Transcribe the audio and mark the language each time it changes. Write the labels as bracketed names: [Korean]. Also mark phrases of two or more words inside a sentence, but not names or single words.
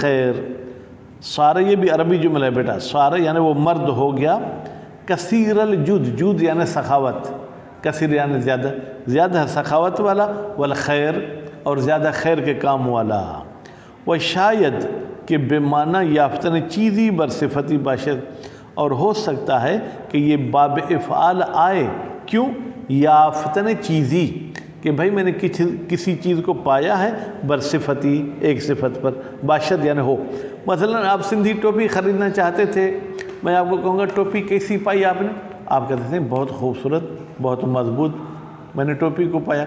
[Urdu] صار یہ بھی عربی جملہ ہے بیٹا، صار یعنی وہ مرد ہو گیا کثیر الجود، جود یعنی سخاوت، کثیر یعنی زیادہ، زیادہ سخاوت والا، والخیر اور زیادہ خیر کے کام والا، وہ شاید کہ [Persian] بے معنی یافتن چیزی بر صفتی باشد، [Urdu] اور ہو سکتا ہے کہ یہ باب افعال آئے، کیوں؟ [Persian] یافتن چیزی، [Urdu] کہ بھائی میں نے کسی چیز کو پایا ہے [Persian] بر صفتی، [Urdu] ایک صفت پر، باشد یعنی ہو۔ مثلا آپ سندھی ٹوپی خریدنا چاہتے تھے، میں آپ کو کہوں گا ٹوپی کیسی پائی آپ نے؟ آپ کہتے تھے بہت خوبصورت، بہت مضبوط میں نے ٹوپی کو پایا۔